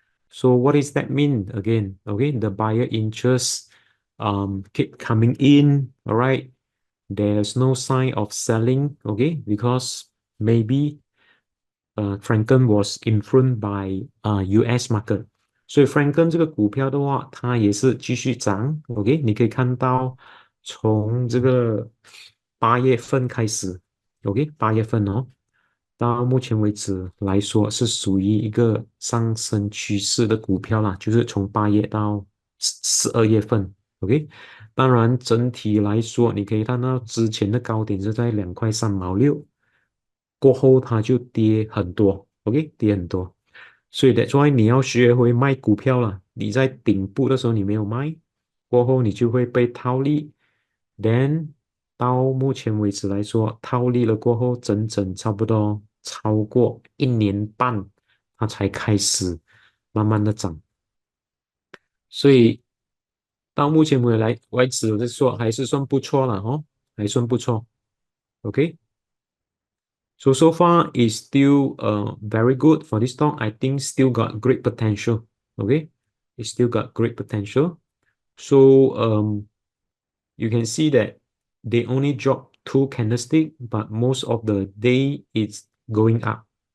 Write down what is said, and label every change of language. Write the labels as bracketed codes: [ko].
[en] So what does that mean again? Okay, the buyer interest keep coming in, all right? There's no sign of selling, okay, because maybe Frencken was influenced by US market， [zh] 所以 Frencken 这个股票的话，它也是继续涨。 OK，你可以看到从这个8月份开始，OK，8月份哦，到目前为止来说是属于一个上升趋势的股票啦，就是从8月到12月份，OK。当然，整体来说，你可以看到之前的高点是在2块3毛6，过后它就跌很多，OK，跌很多。所以 [en] that's why [zh] 你要学会卖股票了。你在顶部的时候你没有卖，过后你就会被套利。Then 到目前为止来说，套利了过后，整整差不多超过1年半，它才开始慢慢的涨。所以到目前为止，我在说还是算不错了哦，还算不错。 [en] OK，so far is still very good for this stock. I think still got great potential. Okay, it still got great potential. So you can see that they only drop two candlestick, but most of the day it's going up.